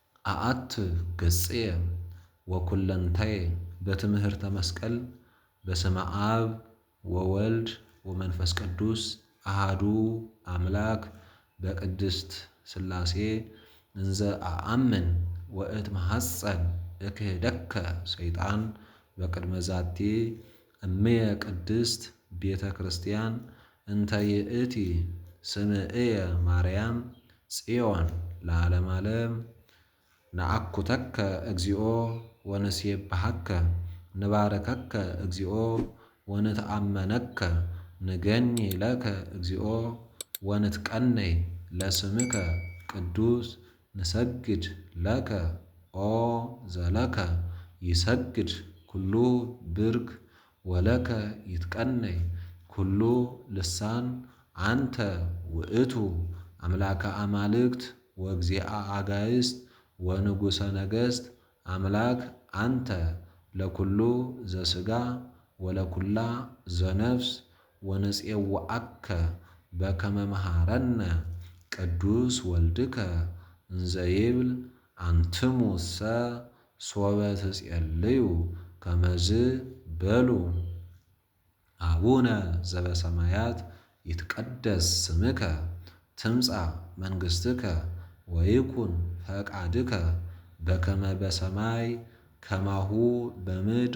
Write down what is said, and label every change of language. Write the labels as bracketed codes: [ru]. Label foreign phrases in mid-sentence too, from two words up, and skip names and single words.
[gez] አአት ገጽየ ወኩለንታየ በትምህርተ መስቀል በስመ አብ ወወልድ ወመንፈስ ቅዱስ አሃዱ አምላክ በቅድስት ሥላሴ እንዘ አአምን ወእትመሐፀን እክህደከ ሰይጣን በቅድመ ዛቲ እምየ ቅድስት ቤተ ክርስቲያን እንተ ይእቲ ስምዕየ ማርያም ጽዮን ለዓለመ ዓለም። ነአኩተከ እግዚኦ ወንሴብሐከ ንባረከከ እግዚኦ ወንትአመነከ ንገኒ ለከ እግዚኦ ወንትቀነይ ለስምከ ቅዱስ ንሰግድ ለከ ኦ ዘለከ ይሰግድ ኩሉ ብርክ ወለከ ይትቀነይ ኩሉ ልሳን አንተ ውእቱ አምላከ አማልክት ወእግዚአ አጋዕዝት ወንጉሠ ነገሥት አምላክ አንተ ለኩሉ ዘሥጋ ወለኩላ ዘነፍስ ወንፄውዐከ በከመ መሃረነ ቅዱስ ወልድከ እንዘ ይብል አንትሙሰ ሶበ ትጼልዩ ከመዝ በሉ። አቡነ ዘበሰማያት ይትቀደስ ስምከ ትምጻእ መንግሥትከ ወይኩን ፈቃድከ በከመ በሰማይ ከማሁ በምድር